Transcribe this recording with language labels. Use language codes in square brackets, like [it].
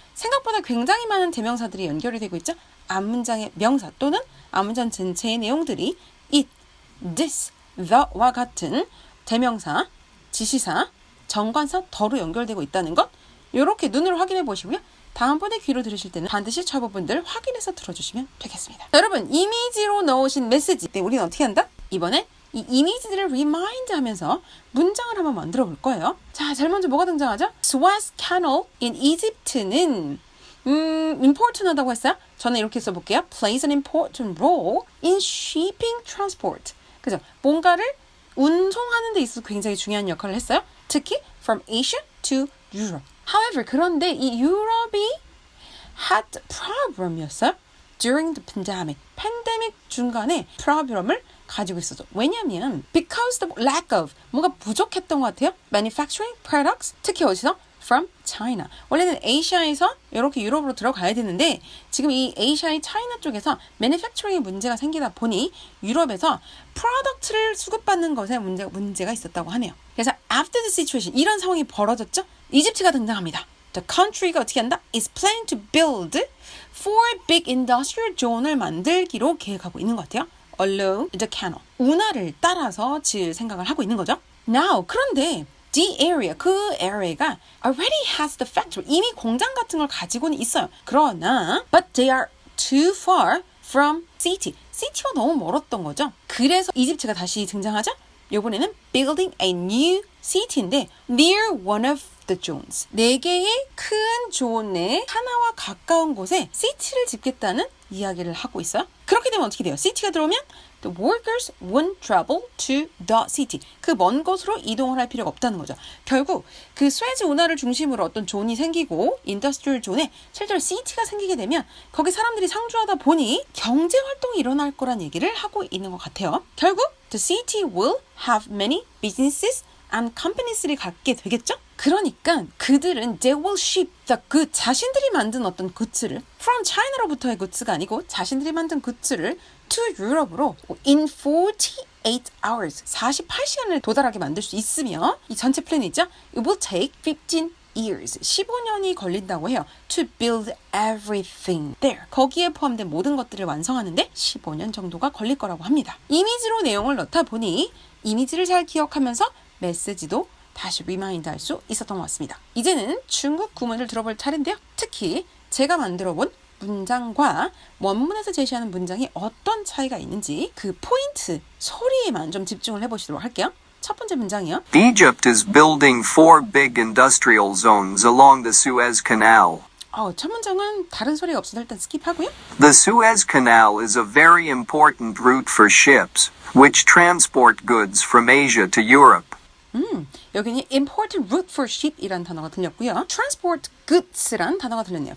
[ko] 생각보다 굉장히 많은 대명사들이 연결이 되고 있죠. 앞문장의 명사 또는 앞문장 전체의 내용들이 it, this, the와 같은 대명사, 지시사, 정관사, 더로 연결되고 있다는 것 이렇게 눈으로 확인해 보시고요. 다음번에 귀로 들으실 때는 반드시 저 부분들 확인해서 들어주시면 되겠습니다. 자, 여러분 이미지로 넣으신 메시지 때 우리는 어떻게 한다? 이번에 이 이미지들을 리마인드 하면서 문장을 한번 만들어 볼 거예요. 자, 제일 먼저 뭐가 등장하죠? Suez Canal in Egypt는 important하다고 했어요. 저는 이렇게 써볼게요. [en] Plays an important role in shipping transport. [ko] 그죠? 뭔가를 운송하는 데 있어서 굉장히 중요한 역할을 했어요. [en] 특히 from Asia to Europe. However, [ko] 그런데 이 유럽이 [en] had problem [ko] 이었어요. [en] During the pandemic. [ko] 팬데믹 중간에 problem을 가지고 있었죠. 왜냐면 [en] because the lack of [ko] 뭔가 부족했던 것 같아요. [en] Manufacturing products [ko] 특히 어디서? [en] From China. [ko] 원래는 아시아에서 이렇게 유럽으로 들어가야 되는데 지금 이 아시아의 차이나 쪽에서 manufacturing에 문제가 생기다 보니 유럽에서 프로덕트를 수급받는 것에 문제가 있었다고 하네요. 그래서 [en] after the situation [ko] 이런 상황이 벌어졌죠. 이집트가 등장합니다. The country가 어떻게 한다? [en] is planning to build 4 big industrial zone을 [ko] 만들기로 계획하고 있는 것 같아요. [en] Along the canal. [ko] 운하를 따라서 지을 생각을 하고 있는 거죠. [en] Now, [ko] 그런데 [en] the area, 그 area가 already has the factory. [ko] 이미 공장 같은 걸 가지고는 있어요. 그러나 [en] but they are too far from city. [ko] city와 너무 멀었던 거죠. 그래서 이집트가 다시 등장하죠. 이번에는 [en] building a new city [ko] 인데 [en] near one of the zones. [ko] 4개의 큰 존의 하나와 가까운 곳에 city를 짓겠다는 이야기를 하고 있어요. 그렇게 되면 어떻게 돼요? [en] city가 [ko] 들어오면 [en] the workers won't travel to the city. [ko] 그 먼 곳으로 이동을 할 필요가 없다는 거죠. 결국 그 스웨즈 운하를 중심으로 어떤 존이 생기고 인더스트리얼 존에 실제로 city가 생기게 되면 거기 사람들이 상주하다 보니 경제 활동이 일어날 거란 얘기를 하고 있는 것 같아요. 결국 [en] the city will have many businesses and companies를 [ko] 갖게 되겠죠? 그러니까 그들은 [en] they will ship the good [ko] 자신들이 만든 어떤 굿즈를 [en] from China [ko] 로부터의 굿즈가 아니고 자신들이 만든 굿즈를 to Europe으로 [en] in 48 hours [ko] 48시간을 도달하게 만들 수 있으며 이 전체 플랜이 있죠? [en] It will take 15 years [ko] 15년이 걸린다고 해요. [en] To build everything there. [ko] 거기에 포함된 모든 것들을 완성하는데 15년 정도가 걸릴 거라고 합니다. 이미지로 내용을 넣다 보니 이미지를 잘 기억하면서 메시지도 다시 리마인드 할 수 있었던 것 같습니다. 이제는 중국 구문을 들어볼 차례인데요. 특히 제가 만들어 본 문장과 원문에서 제시하는 문장이 어떤 차이가 있는지 그 포인트, 소리에만 좀 집중을 해보시도록 할게요. 첫 번째 문장이요. [en] Egypt is building 4 big industrial zones along the Suez Canal. [ko] 첫 문장은 다른 소리가 없어서 일단 스킵하고요. [en] The Suez Canal is a very important route for ships, which transport goods from Asia to Europe. [ko] 여기는 [en] important route for ship [ko] 이라는 단어가 들렸고요. [en] transport goods [ko] 란 단어가 들렸네요.